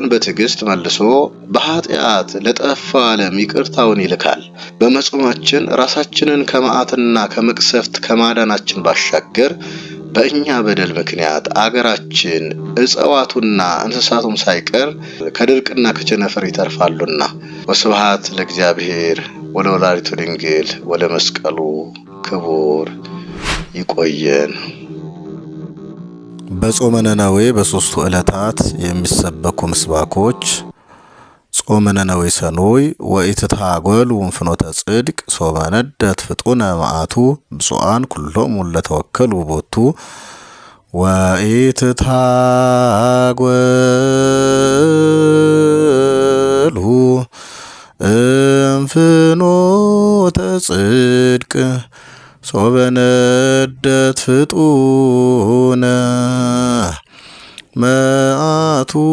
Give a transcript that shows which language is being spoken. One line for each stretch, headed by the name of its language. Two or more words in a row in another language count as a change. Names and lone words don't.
Amharic: በትዕግስት መልሶ በኃጢአት ለጠፋ ዓለም ይቅርታውን ይልካል። በመጾማችን ራሳችንን ከመዓትና ከመቅሰፍት ከማዳናችን ባሻገር በእኛ በደል ምክንያት አገራችን እጽዋቱና እንስሳቱም ሳይቀር ከድርቅና ከቸነፈር ይተርፋሉና።
Geez: ወስብሐት ለእግዚአብሔር ወለወላዲቱ ድንግል ወለመስቀሉ ክቡር።
Amharic: ይቆየን። በጾመ ነነዌ በ3ቱ ዕለታት የሚሰበኩ ምስባኮች
Geez: ጾመ ነነዌ ሰኑይ ወኢትታጎሉ ፍኖተ ጽድቅ ሶበ ነደት ፍጡነ መዓቱ ብፁዓን ኩሎሙ ለተወከሉ ቦቱ ወኢትታጎሉ ፍኖተ ጽድቅ ሶበ ነደት ፍጡነ መዓቱ